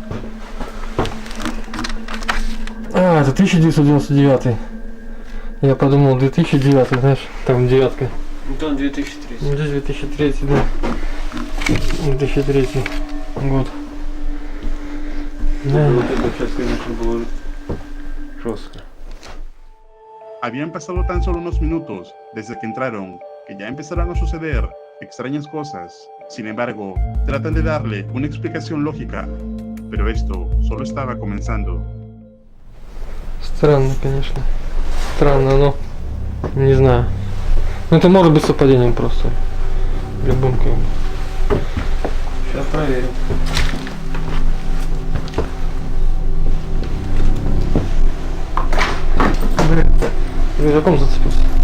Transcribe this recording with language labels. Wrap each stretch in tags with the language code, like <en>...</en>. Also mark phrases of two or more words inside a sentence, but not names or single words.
<ru>А, это 1999. Я подумал, 2009, знаешь, там девятка. Это он 2003. Ну, здесь 2003, да. 2003 год. Да. Вот это сейчас, конечно, было жестко.</ru> <es>Habían pasado tan solo unos minutos desde que entraron, que ya empezaron a suceder extrañas cosas. Sin embargo, tratan de darle una explicación lógica, pero esto solo estaba comenzando.</es> <ru>Странно, конечно. Странно, но не знаю. Ну это может быть совпадением просто. Любым как бы. Сейчас проверим. Блин, рюкзаком зацепился.</ru>